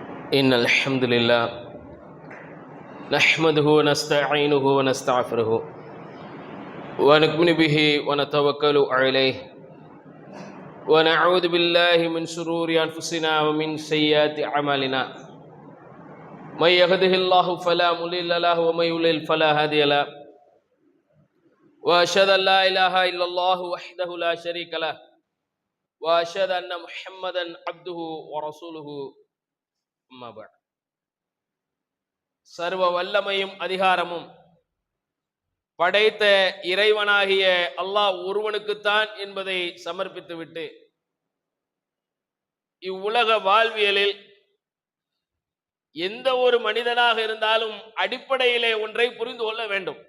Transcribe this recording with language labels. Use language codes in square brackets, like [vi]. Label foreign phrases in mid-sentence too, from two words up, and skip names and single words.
[ar] إن الحمد لله نحمده ونستعينه ونستغفره ونؤمن به ونتوكل عليه ونعوذ بالله من شرور أنفسنا ومن سيئات أعمالنا من يهده الله فلا مضل له ومن يضلل فلا هادي له وأشهد أن لا إله إلا الله وحده لا شريك له وأشهد أن محمدا عبده ورسوله أما بعد [ta] சர்வ வல்லமையும் அதிகாரமும் படைத்த இறைவனாகிய அல்லாஹ் ஒருவனுக்குத்தான் என்பதை சமர்ப்பித்துவிட்டு இவ்வுலக வாழ்வியலில் எந்த ஒரு மனிதனாக இருந்தாலும் அடிப்படையிலே ஒன்றை புரிந்து கொள்ள வேண்டும்.